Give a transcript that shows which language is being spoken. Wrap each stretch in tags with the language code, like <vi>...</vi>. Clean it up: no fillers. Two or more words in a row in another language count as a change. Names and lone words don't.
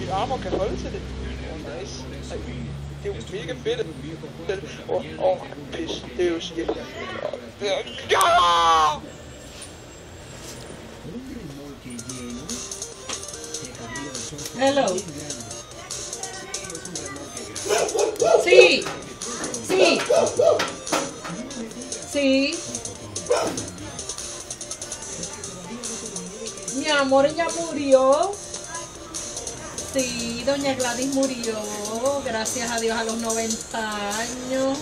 <da>Mit armor kan holde til det. Nice. Det er jo mega fedt. Pis. Det er jo skidt. Hello.</da> <es>Sí. Mi amor, ella murió. Sí, doña Gladys murió, gracias a Dios, a los 90 años.</es>